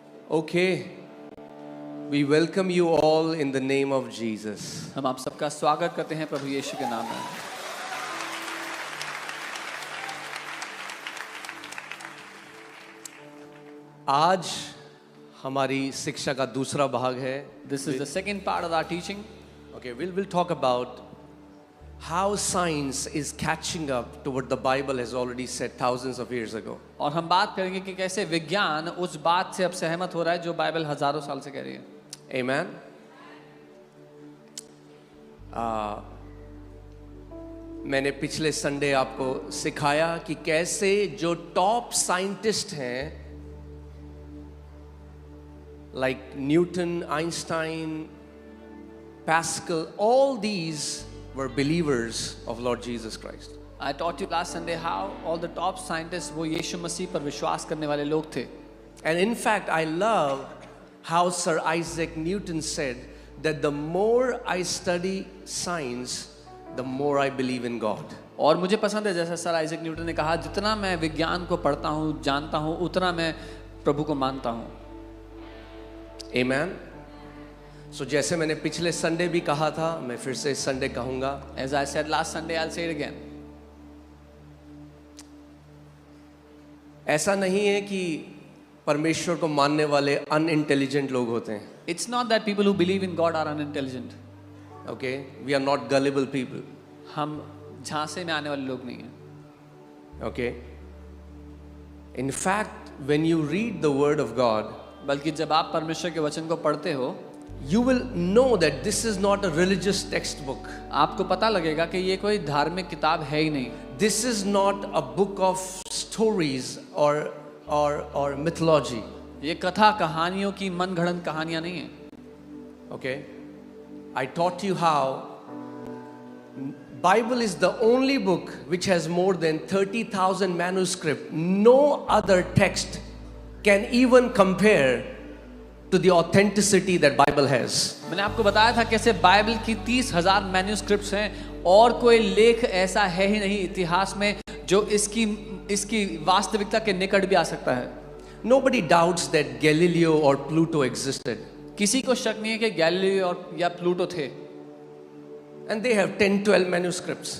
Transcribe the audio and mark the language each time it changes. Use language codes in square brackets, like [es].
[en] Okay. We welcome you all in the name of Jesus। [hi] हम आप सबका स्वागत करते हैं प्रभु यीशु के नाम में। आज हमारी शिक्षा का दूसरा भाग है। [en] This is the second part of our teaching. Okay, we'll talk about how science is catching up to what the Bible has already said thousands of years ago। [hi] और हम बात करेंगे कि कैसे विज्ञान उस बात से अब सहमत हो रहा है जो बाइबल हजारों साल से कह रही है। [en] Amen। [hi] मैंने पिछले संडे आपको सिखाया कि कैसे जो टॉप साइंटिस्ट हैं like Newton, Einstein, Pascal, [en] all these were believers of Lord Jesus Christ। I taught you last Sunday how all the top scientists [hi] वो यीशु मसीह पर विश्वास करने वाले लोग थे। [en] And in fact, I love how Sir Isaac Newton said that the more I study science, the more I believe in God। [hi] और मुझे पसंद है जैसा सर आइजैक न्यूटन ने कहा, जितना मैं विज्ञान को पढ़ता हूँ, जानता हूँ, उतना मैं प्रभु को मानता हूँ। [en] Amen। [hi] So जैसे मैंने पिछले संडे भी कहा था, मैं फिर से इस संडे कहूँगा। [en] As I said last Sunday, I'll say it again। [hi] ऐसा नहीं है कि परमेश्वर को मानने वाले अनइंटेलिजेंट लोग होते हैं। [en] It's not that people who believe in God are unintelligent। Okay, we are not gullible people। [hi] हम झांसे में आने वाले लोग नहीं हैं। [en] Okay। In fact, when you read the word of God, [hi] बल्कि जब आप परमेश्वर के वचन को पढ़ते हो, [en] you will know that this is not a religious textbook। [hi] आपको पता लगेगा कि ये कोई धार्मिक किताब है ही नहीं। [en] This is not a book of stories or mythology। [hi] ये कथा कहानियों की मनगढ़ंत कहानियां नहीं है। [en] Okay, I taught you how Bible is the only book which has more than 30,000 manuscript. No other text can even compare to the authenticity that Bible has. [hi] मैंने आपको बताया था कैसे बाइबल की 30,000 मैन्युस्क्रिप्ट्स हैं और कोई लेख ऐसा है ही नहीं इतिहास में जो इसकी वास्तविकता के निकट भी आ सकता है. [en] Nobody doubts that Galileo or Pluto existed. [hi] किसी को शक नहीं है कि गैलीलियो और या प्लूटो थे. [en] And they have 10-12 manuscripts.